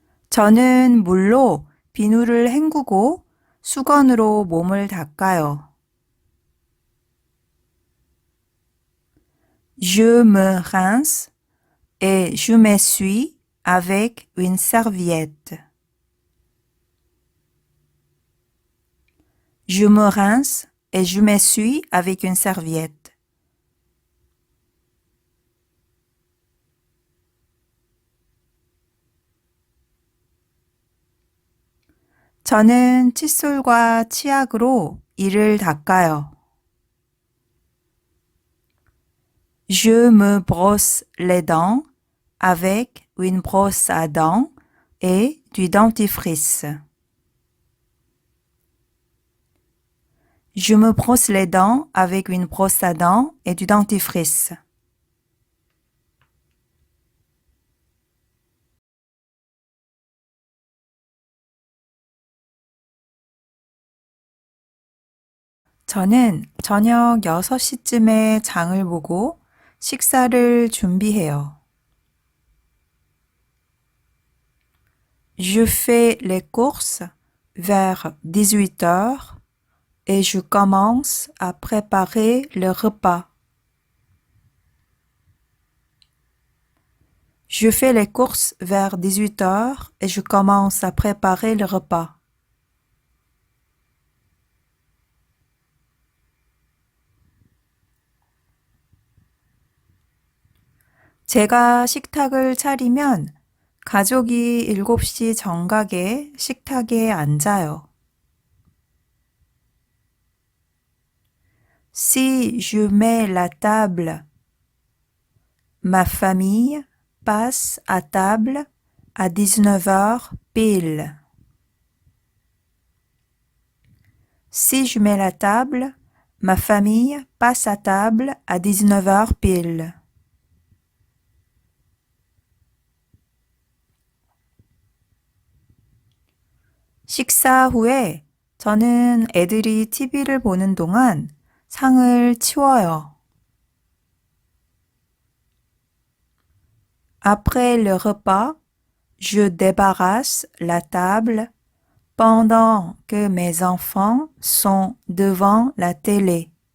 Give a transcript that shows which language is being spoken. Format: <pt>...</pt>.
<ko>저는 물로 비누를 헹구고 수건으로 몸을 닦아요.</ko> <fr>Je me rince et je m'essuie avec une serviette. Je me rince et je m'essuie avec une serviette.</fr> <ko>저는 칫솔과 치약으로 이를 닦아요.</ko> <fr>Je me brosse les dents avec une brosse à dents et du dentifrice. Je me brosse les dents avec une brosse à dents et du dentifrice.</fr> <ko>저는 저녁 6시쯤에 장을 보고 식사를 준비해요.</ko> <fr>Je fais les courses vers 18 heures et je commence à préparer le repas. Je fais les courses vers 18 heures et je commence à préparer le repas.</fr> <ko>제가 식탁을 차리면 가족이 7시 정각에 식탁에 앉아요.</ko> <fr>Si je mets la table, ma famille passe à table à 19 heures pile. Si je mets la table, ma famille passe à table à 19 heures pile.</fr> <ko>식사 후에 저는 애들이 TV를 보는 동안 상을 치워요.</ko> <fr>Après le repas, je débarrasse la table pendant que mes enfants sont devant la télé.</fr>